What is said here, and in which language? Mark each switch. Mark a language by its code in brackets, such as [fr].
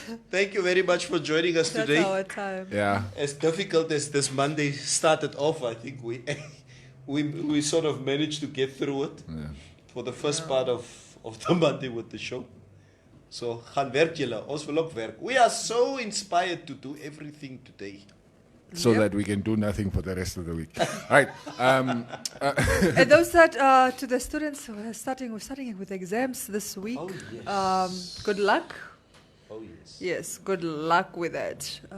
[en] Thank you very much for joining us today. That's our time. Yeah. As difficult as this Monday started off, I think we sort of managed to get through it for the first part of the Monday with the show. [af] So, gaan werk julle, ons wil ook werk. [en] We are so inspired to do everything today. So that we can do nothing for the rest of the week. Right. And those that to the students who are starting with exams this week. Oh, yes. Good luck. Oh yes. Yes, good luck with that.